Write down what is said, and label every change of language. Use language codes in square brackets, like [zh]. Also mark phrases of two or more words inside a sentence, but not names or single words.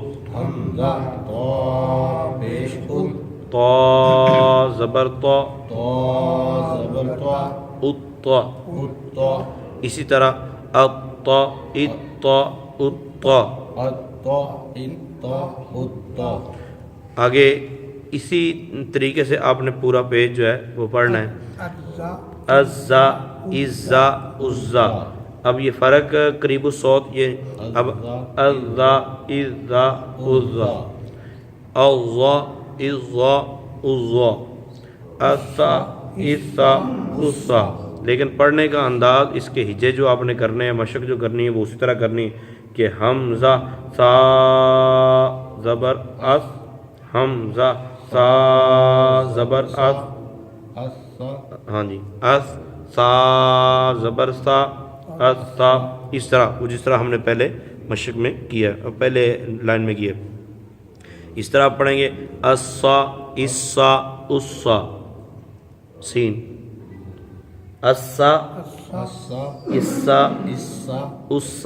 [ur] حمزہ تا پیش ات، تا زبر تا تا زبر تا اتا۔ اتا، اسی طرح اتا اتا اتا۔ اتا اتا اتا۔ آگے اسی طریقے سے آپ نے پورا پیج جو ہے وہ پڑھنا ہے۔ اجزا ازا ازا عزا، اب یہ فرق قریب الصوت، یہ اب ازا ازا عزا، الظا الظا الظا السا السا السا. لیکن پڑھنے کا انداز اس کے ہجے جو آپ نے کرنے ہیں مشق جو کرنی ہے وہ اسی طرح کرنی ہے کہ حمزہ سا زبر اس حمزہ سا زبر اس ہاں جی اس سا زبر سا اس سا اس طرح وہ جس طرح ہم نے پہلے مشق میں کیا پہلے لائن میں کیا اس طرح آپ پڑھیں گے اسا اسا اسا سین اسا اسا اسا.